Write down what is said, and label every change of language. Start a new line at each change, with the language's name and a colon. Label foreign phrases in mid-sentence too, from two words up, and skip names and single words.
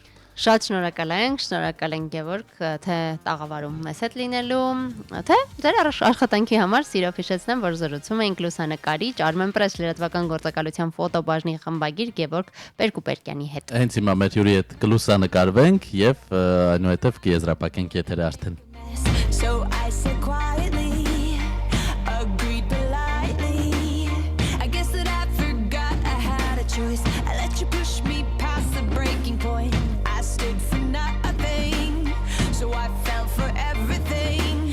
Armenian: Շատ շնորհակալ ենք Գևորգ, թե տաղավարում մեզ հետ լինելու, թե ձեր աշխատանքի համար սիրով հիշեցնեմ, որ զրուցում էինք լուսանկարիչ Armenpress լրատվական գործակալության ֆոտոբաժնի խմբագիր Գևորգ Պերկուպերկյանի հետ։ Հենց հիմա մեր հյուրի հետ կլուսանկարվենք եւ այնուհետեւ կեզրափակենք եթերը արդեն։
English: So I said quietly, agreed politely. I guess that I forgot I had a choice. I let you push me past the breaking point. I stood for nothing, so I fell for everything.